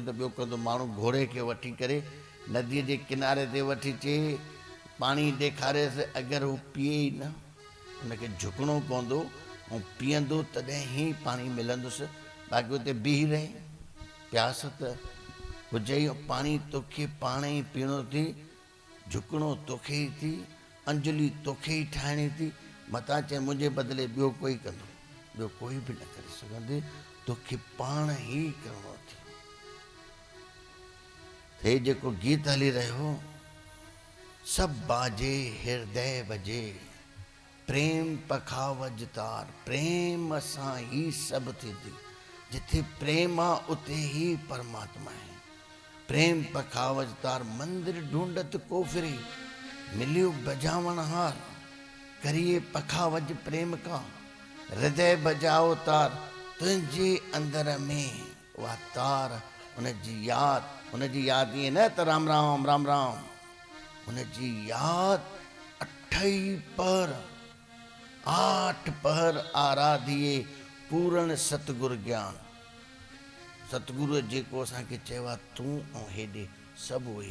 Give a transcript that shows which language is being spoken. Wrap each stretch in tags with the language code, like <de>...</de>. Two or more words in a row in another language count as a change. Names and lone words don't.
<sd>त ॿियो कंदो माण्हू घोड़े खे वठी करे नदीअ जे किनारे ते वठी अचे पाणी ॾेखारेसि अगरि हू पीए ई न हुनखे झुकणो पवंदो ऐं पीअंदो तॾहिं ई पाणी मिलंदुसि बाक़ी हुते बीह रहे प्यास त हुजे ई पाणी तोखे पाण ई पीअणो थी झुकणो तोखे ई थी अंजलि तोखे ई ठाहिणी थी मतां चए मुंहिंजे बदिले ॿियो कोई कंदो ॿियो कोई बि न करे सघंदे तोखे पाण ई करिणो थी हे जेको गीत हली रहियो सभु</sd> <hi>बाजे हृदय बजे प्रेम पखावज तार</hi> <sd>प्रेम सां ई सभु थींदी जिथे प्रेम आहे उते ई परमात्मा आहे प्रेम पखावज तार</sd> <hi>मंदिर ढूंढत को फिरे मिलियो बजावण हार करिए पखावज प्रेम का हृदय बजाओ तार</hi> <sd>तुंहिंजे अंदर में उहा तार हुनजी यादि ईअं न त राम राम राम राम हुनजी यादि</sd> <hi>8 पहर आराधिए पूर्ण सतगुरु ज्ञान</hi> <sd>सतगुरु जेको असांखे चयो आहे तूं ऐं हेॾे सभु उहे</sd>